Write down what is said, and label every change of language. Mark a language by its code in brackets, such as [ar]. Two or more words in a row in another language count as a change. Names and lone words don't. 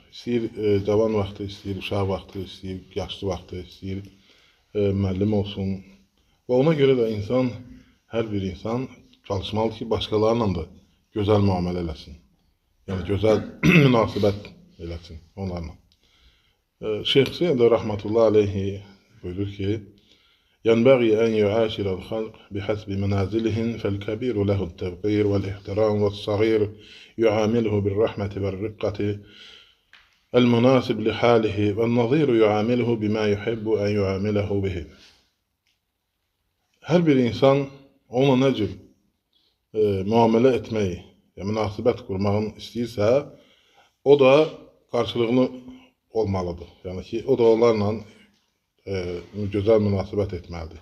[az] İstəyir cavan vaxtı, istəyir uşaq vaxtı, istəyir yaşlı vaxtı, istəyir müəllim olsun. Və ona görə də hər bir insan çalışmalı ki, başqalarla da gözəl müamilə eləsin. Yəni, gözəl münasibət eləsin onlarla. Şeyx Hüseyin də [ar] رحمة الله عليه [az] buyurur ki, [ar] ينبغي أن يعاشر الخلق بحسب منازلهم فالكبير له التوقير والاحترام والصغير يعامله بالرحمة والرقة المناسب لحاله والنظير يعامله بما يحب أن يعامله به. [az] Hər bir insan ona nə cür müamilə etməyi, münasibət qurmağını istəyirsə, o da qarşılığını olmalıdır. Yəni ki, o da onlarla gözəl münasibət etməlidir.